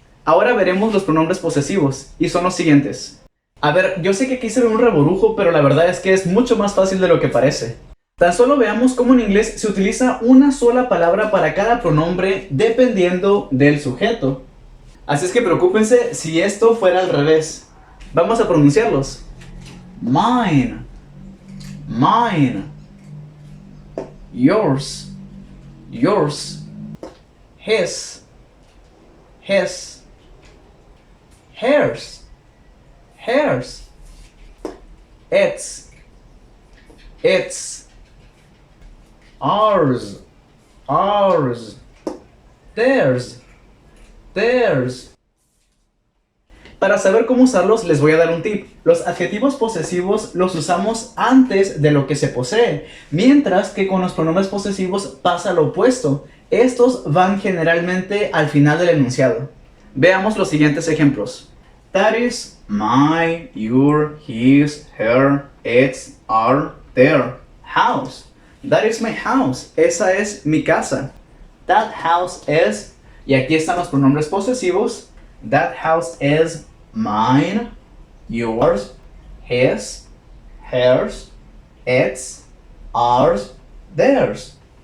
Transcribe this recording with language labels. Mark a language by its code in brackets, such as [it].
[es] Ahora veremos los pronombres posesivos y son los siguientes. A ver, yo sé que aquí se ve un reburujo, pero la verdad es que es mucho más fácil de lo que parece. Tan solo veamos cómo en inglés se utiliza una sola palabra para cada pronombre dependiendo del sujeto. Así es que preocúpense si esto fuera al revés. Vamos a pronunciarlos. [en] Mine, mine, yours, yours, his, his, hers, hers, its, ours, ours, theirs, theirs. [es] Para saber cómo usarlos les voy a dar un tip. Los adjetivos posesivos los usamos antes de lo que se posee, mientras que con los pronombres posesivos pasa lo opuesto. Estos van generalmente al final del enunciado. Veamos los siguientes ejemplos. [en] That is my, your, his, her, its, our, their house. That is my house. [es] Esa es mi casa. [en] That house is, [es] y aquí están los pronombres posesivos. [en] That house is mine, yours, his, hers, its, ours, theirs.